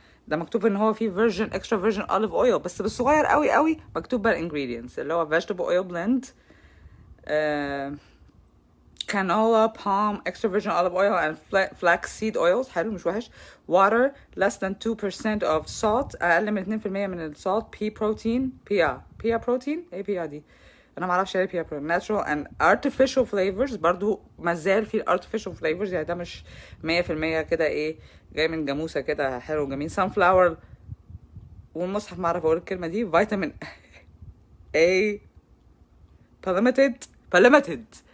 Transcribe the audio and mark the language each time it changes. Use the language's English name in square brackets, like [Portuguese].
[Arabic] ده مكتوب ان هو فيه [English] virgin extra virgin olive oil، [Arabic] بس بالصغير قوي قوي مكتوب بقى ingredients اللي هو [English] vegetable oil blend, canola, palm, extra virgin olive oil and flax seed oils. [Arabic] حلو مش وحش. [English] water less than 2% of salt، [Arabic] اقل من 2% من السالت. [English] pea protein. pea protein. [Arabic] ايه pea دي؟ انا ما اعرفش ايه [English] pea protein. natural and artificial flavors. [Arabic] برضو مازال في [English] artificial flavors، [Arabic] يعني ده مش 100% كده ايه جاي من جاموسه كده حلو وجميل. [English] sunflower. [Arabic] والمصحف ما اعرف اقول الكلمه دي. [English] Vitamin A palmited.